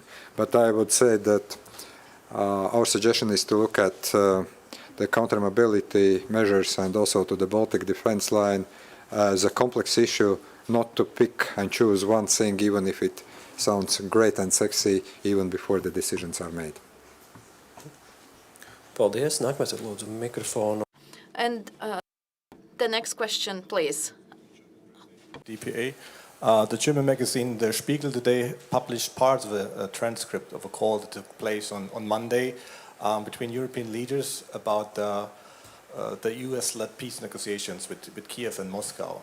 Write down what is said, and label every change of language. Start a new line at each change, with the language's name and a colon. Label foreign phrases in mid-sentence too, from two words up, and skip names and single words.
English: But I would say that our suggestion is to look at the counter-mobility measures and also to the Baltic Defence Line as a complex issue, not to pick and choose one thing, even if it sounds great and sexy, even before the decisions are made.
Latvian: Paldies. Nākamais ir lūdzu mikrofonu.
English: And the next question, please. DPA. The German magazine Der Spiegel today published parts of a transcript of a call that took place on Monday between European leaders about the US-led peace negotiations with Kiev and Moscow.